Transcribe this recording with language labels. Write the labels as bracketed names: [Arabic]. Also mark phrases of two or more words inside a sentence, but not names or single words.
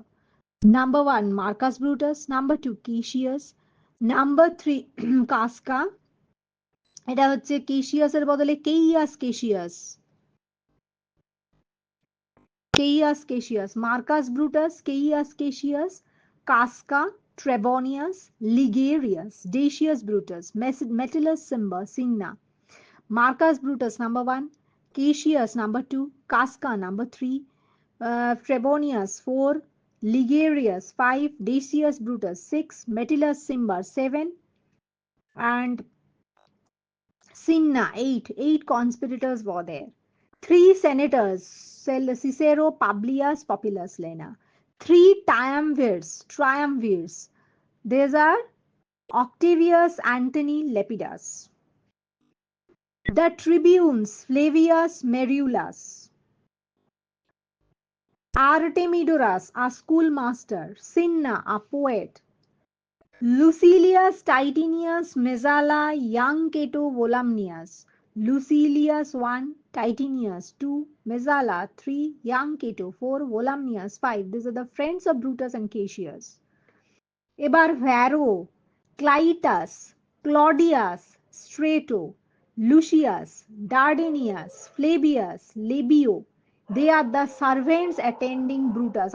[English] number one [Bangla] মার্কাস ব্রুটাস, [English] number two [Bangla] কেশিয়াস, [English] number three [Bangla] কাসকা, এটা হচ্ছে কেশিয়াসের বদলে কেইয়াস কেশিয়াস, কেইয়াস কেশিয়াস, মার্কাস ব্রুটাস, কেইয়াস কেশিয়াস, কাসকা, ট্রেবনিয়াস, লিগেরিয়াস, ডেসিয়াস ব্রুটাস, মেটিলাস সিম্বা, সিগনা। [English] মার্কাস ব্রুটাস number one, কেশিয়াস number two, কাসকা number three, ট্রেবনিয়াস ফোর, Ligarius 5, Decius Brutus 6, Metellus Cimber 7, and Cinna 8. 8 conspirators were there. 3 senators, Cicero, Publius, Populus, Lena. 3 triumvirs. These are Octavius, Antony, Lepidus. The tribunes, Flavius, Merulus. Artemidorus, a schoolmaster. Cinna, a poet. Lucilius, Titinius, Messala, young Cato, Volumnius. Lucilius 1, Titinius 2, Messala 3, young Cato 4, Volumnius 5. These are the friends of Brutus and Cassius. এবার Varro, Clitus, Claudius, Strato, Lucius, Dardanius, Flavius, Labio. They are the servants attending Brutus.